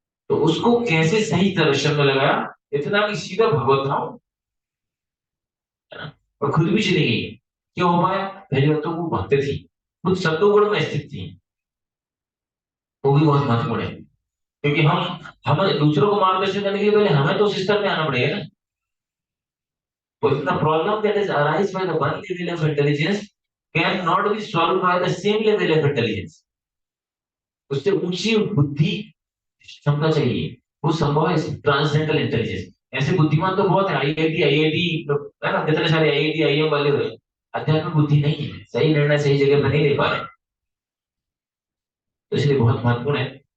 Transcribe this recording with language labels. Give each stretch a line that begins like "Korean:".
Hindi: तो उसको कैसे सही दर्शन में लगाया, इतना कि सीधा भगवत धाम, है ना, और खुद भी चली गई। क्यों हो पाया? पहले तो वो भक्त थी, खुद सत्वगुण में स्थित थी। वो भी बहुत महत्वपूर्ण है, क्योंकि हम हमें दूसरों को मार्गदर्शन करने के लिए पहले हमें तो उस स्तर में आना पड़ेगा ना।
English: But the problem that is arise by the one level of intelligence cannot be solved by the same level of intelligence.
Hindi: उससे ऊंची बुद्धि क्षमता चाहिए, वो संभव है ट्रांसजेंडल इंटेलिजेंस। ऐसे बुद्धिमान तो बहुत है, आईआईटी है ना, कितने सारे आईआईटी आईएम वाले हुए, आध्यात्मिक बुद्धि नहीं है, सही निर्णय सही जगह पर नहीं ले पा रहे, तो इसलिए बहुत महत्वपूर्ण है।